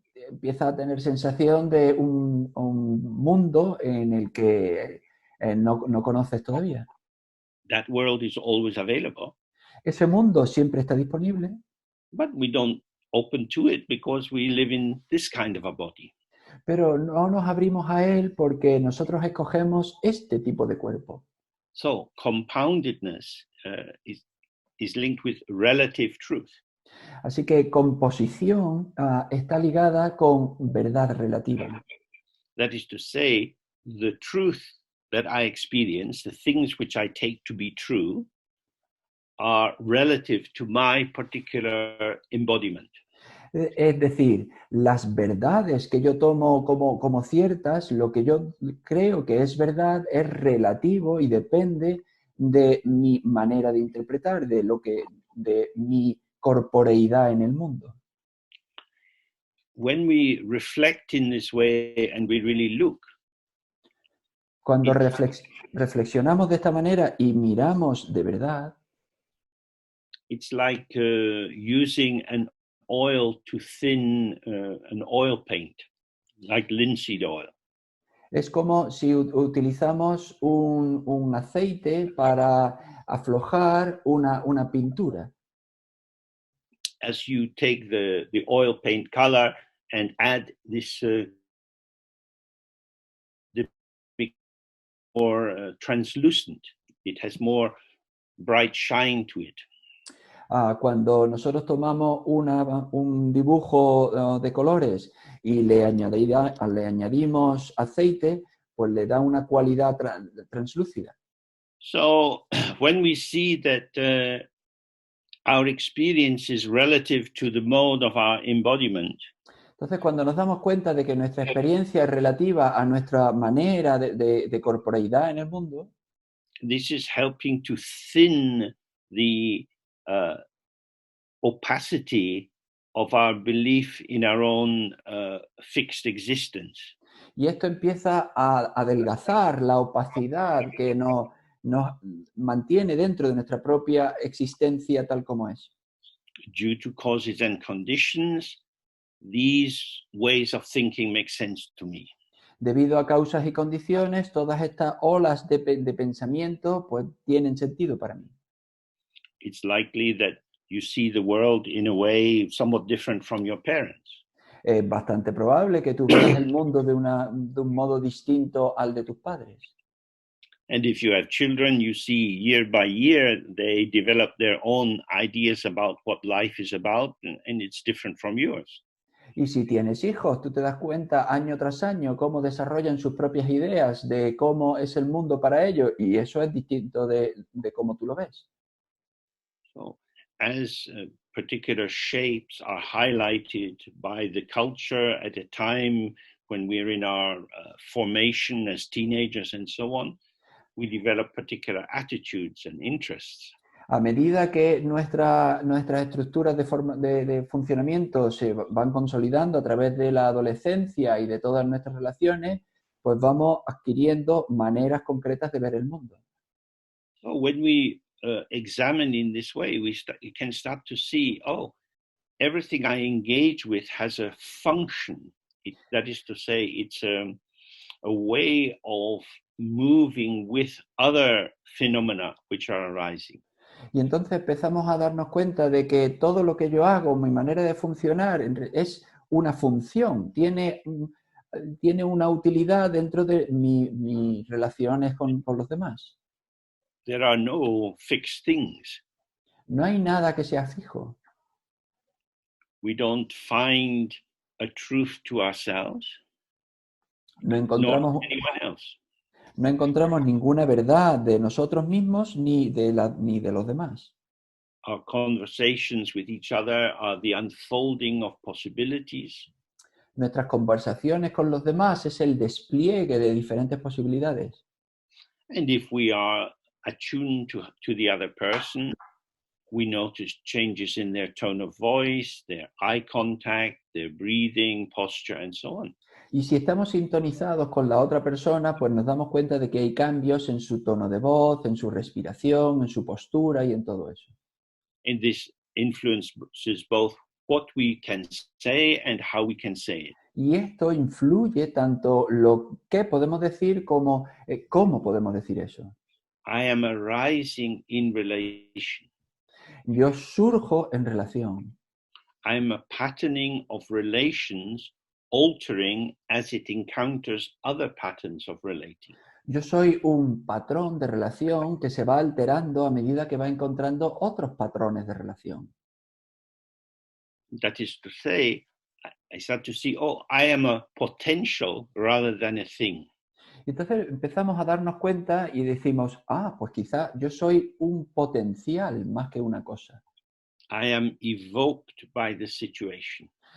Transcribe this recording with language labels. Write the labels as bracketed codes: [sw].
[es] Empieza a tener sensación de un mundo en el que no conoces todavía. [en] That world is always available. [es] Ese mundo siempre está disponible. [en] But we don't open to it because we live in this kind of a body. [es] Pero no nos abrimos a él porque nosotros escogemos este tipo de cuerpo. [en] So compoundedness is linked with relative truth. [es] Así que composición está ligada con verdad relativa. [en] That is to say, the truth that I experience, the things which I take to be true, are relative to my particular embodiment. [es] Es decir, las verdades que yo tomo como ciertas, lo que yo creo que es verdad es relativo y depende de mi manera de interpretar, de mi corporeidad en el mundo. [en] When we reflect in this way and we really look, [es] Cuando reflexionamos de esta manera y miramos de verdad, [en] it's like using an oil to thin an oil paint, like linseed oil. [es] es como si utilizamos un aceite para aflojar una pintura. [en] As you take the oil paint color and add this more translucent, it has more bright shine to it. [es] Cuando nosotros tomamos un dibujo de colores y le añadimos aceite, pues le da una cualidad translúcida. [en] So when we see that our experience is relative to the mode of our embodiment, [es] Entonces, cuando nos damos cuenta de que nuestra experiencia es relativa a nuestra manera de corporeidad en el mundo, [en] this is helping to thin the opacity of our belief in our own fixed existence. [es] y esto empieza a adelgazar la opacidad que nos mantiene dentro de nuestra propia existencia tal como es. [en] Due to causes and conditions, these ways of thinking make sense to me. [es] Debido a causas y condiciones, todas estas olas de pensamiento pues tienen sentido para mí. [en] It's likely that you see the world in a way somewhat different from your parents. [es] Es bastante probable que tú veas el mundo de un modo distinto al de tus padres. [en] And if you have children, you see year by year, they develop their own ideas about what life is about, and it's different from yours. [es] Y si tienes hijos, tú te das cuenta año tras año cómo desarrollan sus propias ideas de cómo es el mundo para ellos, y eso es distinto de cómo tú lo ves. [en] So, as particular shapes are highlighted by the culture at a time when we're in our formation as teenagers and so on, we develop particular attitudes and interests. [es] A medida que nuestras estructuras de funcionamiento se van consolidando a través de la adolescencia y de todas nuestras relaciones, pues vamos adquiriendo maneras concretas de ver el mundo. [en] So when we examine in this way, you can start to see, oh, everything I engage with has a function. That is to say, it's a way of moving with other phenomena which are arising. [es] Y entonces empezamos a darnos cuenta de que todo lo que yo hago, mi manera de funcionar, es una función, tiene una utilidad dentro de mis relaciones con los demás. [en] There are no fixed things. [es] No hay nada que sea fijo. [en] We don't find a truth to ourselves, [es] No [en] nor [es] encontramos, [en] anyone else. [es] no encontramos ninguna verdad de nosotros mismos ni de los demás. [en] Our conversations with each other are the unfolding of possibilities. [es] Nuestras conversaciones con los demás es el despliegue de diferentes posibilidades. [en] And if we are attuned to the other person, we notice changes in their tone of voice, their eye contact, their breathing, posture, and so on. [es] Y si estamos sintonizados con la otra persona, pues nos damos cuenta de que hay cambios en su tono de voz, en su respiración, en su postura y en todo eso. [en] And this influences both what we can say and how we can say it. [es] Y esto influye tanto lo que podemos decir como cómo podemos decir eso. [en] I am arising in relation. [es] Yo surjo en relación. [en] I am a patterning of relations altering as it encounters other patterns of relating. [es] Yo soy un patrón de relación que se va alterando a medida que va encontrando otros patrones de relación. [en] That is to say, I start to see, oh, I am a potential rather than a thing. [es] Entonces empezamos a darnos cuenta y decimos, pues quizá yo soy un potencial más que una cosa. [en] I am evoked by the situation.